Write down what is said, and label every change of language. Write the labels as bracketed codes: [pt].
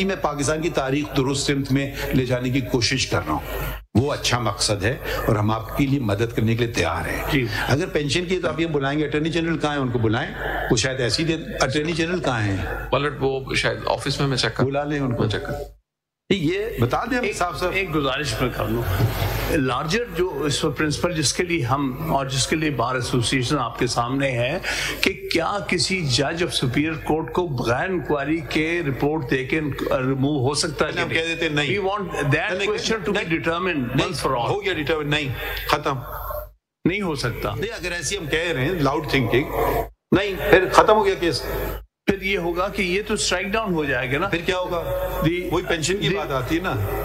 [ur] میں پاکستان کی تاریخ درست سمت میں لے جانے کی کوشش کر رہا ہوں، وہ اچھا مقصد ہے اور ہم آپ کے لیے مدد کرنے کے لیے تیار ہیں۔ اگر پینشن کی تو آپ یہ بلائیں گے اٹارنی جنرل کہاں ہیں، ان کو بلائیں، وہ شاید ایسی دے۔ اٹارنی جنرل کہاں ہیں؟ پلٹ وہ شاید آفس میں چیک کر، بلا لیں ان کو، چیک کر۔ یہ بتا دیں ہم صاحب ایک گزارش میں کر لوں، لارجر جو اس پرنسپل جس کے لیے ہم اور جس کے لیے بار ایسوسیشن آپ کے سامنے ہے کہ کیا کسی جج آف سپیریئر کورٹ کو بغیر انکوائری کے رپورٹ دے کے ریموو ہو سکتا ہے؟ ہم کہہ دیتے نہیں، [en] we want that question to be determined once for all۔ [ur] ہو گیا ڈیٹرمنٹ، نہیں، ختم، نہیں ہو سکتا۔ نہیں، اگر ایسی ہم کہہ رہے ہیں لاؤڈ تھنکنگ، نہیں، پھر ختم ہو گیا کیس۔ پھر یہ ہوگا کہ یہ تو اسٹرائک ڈاؤن ہو جائے گا نا۔ پھر کیا ہوگا؟ وہی پینشن کی بات آتی ہے نا